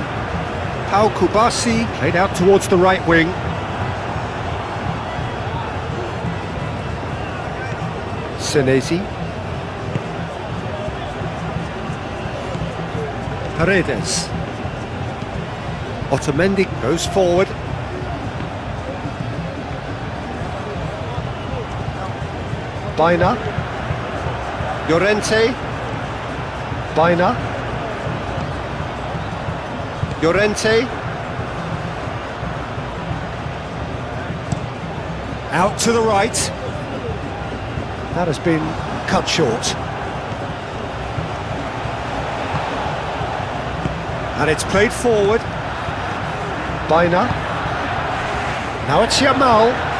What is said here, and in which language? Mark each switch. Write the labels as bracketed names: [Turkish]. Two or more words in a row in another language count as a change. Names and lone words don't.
[English] Pau Kubasi played out towards the right wing. Senesi. Paredes. Otamendi goes forward. Baina. Llorente. Baina. Llorente. Out to the right. That has been cut short. And it's played forward. Baina. Now it's Yamal.